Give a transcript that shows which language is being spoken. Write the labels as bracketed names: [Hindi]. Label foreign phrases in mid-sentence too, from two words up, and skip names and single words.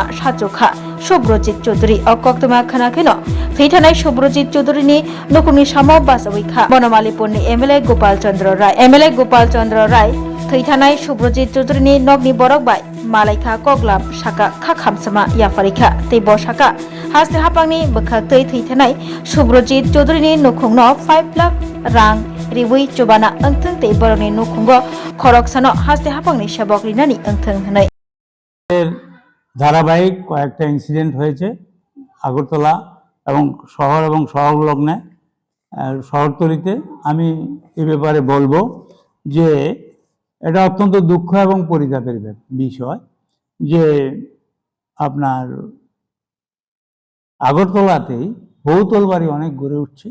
[Kok Borok] साजोखा सब्रजित चौधरी अकक्तमा खानाखैनो थैथानाय सब्रजित चौधरीनि नुखुंगनि सामोबा साविखा बनमालीपुरनि एमएलए गोपाल चंद्र राय थैथानाय सब्रजित चौधरीनि नगनि बरक बाय मालायखा कगलाम साका खाखामसमा याफारिखा तै बसाका हास्ते हापांनि बोखा थैथानाय सब्रजित चौधरीनि नुखुंनो 5 लाख रां रिबुई चुबाना अंथों तै बरकनि नुखुंगो खरकसानो हास्ते हापांनि सेबक रिनानि अंथों हनै [Bangla] ধারাবাহিক কয়েকটা ইনসিডেন্ট হয়েছে আগরতলা এবং শহরলগ্নে শহরতলিতে। আমি এই ব্যাপারে বলবো যে এটা অত্যন্ত দুঃখ এবং পরিতাপের বিষয় যে আপনার আগরতলাতেই বহুতল বাড়ি অনেক গড়ে উঠছে।